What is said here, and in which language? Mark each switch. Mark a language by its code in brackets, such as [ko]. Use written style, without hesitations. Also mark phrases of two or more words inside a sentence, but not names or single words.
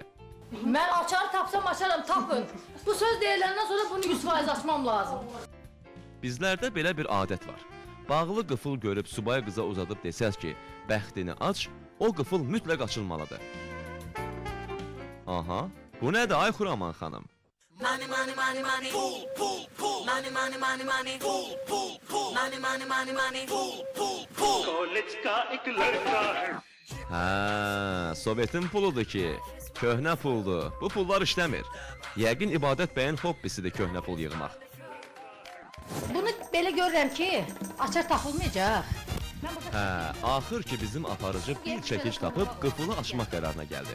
[az] Mən açarı tapsam açaram, tapın. Bu söz deyiləndən sonra bunu 100% açmam lazım. Bizlərdə belə bir adət var. Bağlı qıfıl görüb subay qıza uzadıb desəz ki, bəxtini aç, o qıfıl mütləq açılmalıdır. Aha, bu nədir ay Xuraman xanım? [en] Money, money, money, money, pool, pool, pool. Money, money, money, money, pool, pool, pool. Money, money, money, money, pool, pool, pool. [hi] College ka ek ladka hai. [az] Hə, Sovetin puludur ki, köhnə puldur. Bu pullar işləmir. Yəqin İbadət bəyin hobbisidir köhnə pul yığmaq. Bunu belə görürəm ki, açar tapılmayacaq. Hə, axır ki bizim aparıcı bir çəkic tapıb qıfılı açmaq qərarına gəldi.